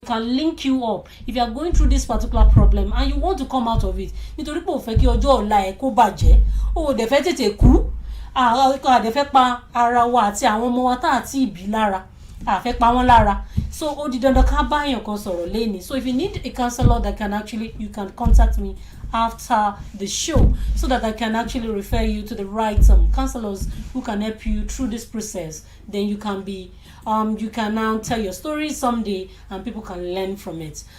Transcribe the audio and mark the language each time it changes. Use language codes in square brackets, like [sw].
[en] can link you up if you are going through this particular problem and you want to come out of it. [yo] Nítorí pé o fẹ́ kí ọjọ́ ọ̀la ẹ kó bàjẹ́, o dẹ̀ fẹ́ tètè kú, dẹ̀ fẹ́ pa ara wa àti àwọn ọmọ wa tá àti ìbí lára, fẹ́ pa wọ́n lára. So ó di dandan ká bá èèyàn kan sọ̀rọ̀ lẹ́ni. [en] So if you need a counselor that can actually, you can contact me after the show so that I can actually refer you to the right counselors who can help you through this process. Then you can be you can now tell your story someday and people can learn from it.